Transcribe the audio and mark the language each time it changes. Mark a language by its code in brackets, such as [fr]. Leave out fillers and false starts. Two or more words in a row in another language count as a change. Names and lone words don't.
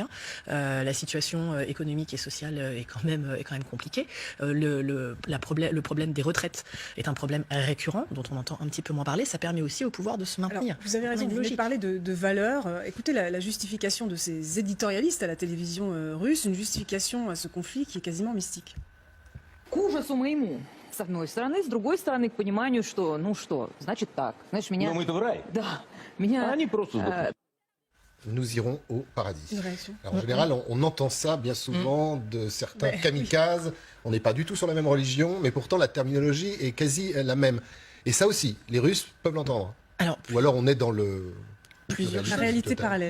[fr] La situation économique et sociale est quand même compliquée. Le problème des retraites est un problème récurrent, dont on entend un petit peu moins parler. Ça permet aussi au pouvoir de se maintenir. Alors, vous avez raison, vous venez de parler de valeurs. Écoutez la justification de ces éditorialistes à la télévision russe, une justification à ce conflit qui est quasiment mystique. [ru] К ужасу моему, с одной стороны, с другой стороны, к пониманию, что, ну что, значит так. Знаешь, меня... Но мы-то в рай. Да, меня... Они просто... [fr] Nous irons au paradis. Une réaction. Alors, en général, on entend ça bien souvent de certains kamikazes. On n'est pas du tout sur la même religion, mais pourtant la terminologie est quasi la même. Et ça aussi, les Russes peuvent l'entendre. Ou alors on est dans la réalité parallèle.